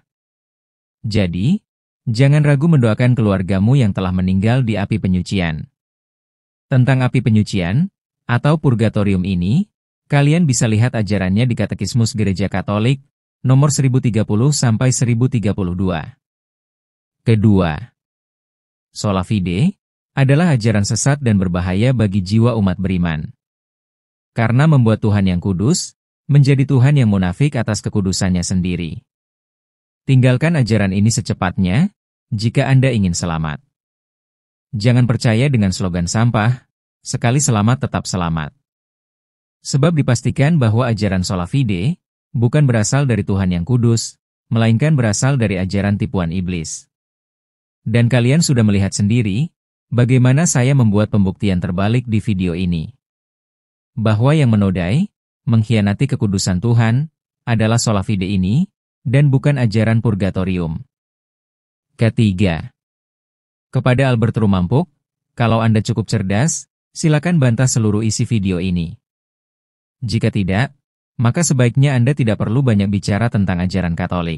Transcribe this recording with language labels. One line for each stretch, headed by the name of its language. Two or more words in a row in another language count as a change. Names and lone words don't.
Indonesian: Jadi, jangan ragu mendoakan keluargamu yang telah meninggal di api penyucian. Tentang api penyucian, atau purgatorium ini, kalian bisa lihat ajarannya di Katekismus Gereja Katolik, nomor 1030-1032. Kedua,
Latin: sola fide
Indonesian: adalah ajaran sesat dan berbahaya bagi jiwa umat beriman. Karena membuat Tuhan yang kudus, menjadi Tuhan yang munafik atas kekudusannya sendiri. Tinggalkan ajaran ini secepatnya, jika Anda ingin selamat. Jangan percaya dengan slogan sampah, sekali selamat tetap selamat. Sebab dipastikan bahwa ajaran
Latin: sola fide
Indonesian: bukan berasal dari Tuhan yang kudus, melainkan berasal dari ajaran tipuan iblis. Dan kalian sudah melihat sendiri, bagaimana saya membuat pembuktian terbalik di video ini. Bahwa yang menodai, mengkhianati kekudusan Tuhan, adalah
Latin: sola fide
Indonesian: ini, dan bukan ajaran purgatorium. Ketiga, kepada Albert Rumampuk, kalau Anda cukup cerdas, silakan bantah seluruh isi video ini. Jika tidak, maka sebaiknya Anda tidak perlu banyak bicara tentang ajaran Katolik.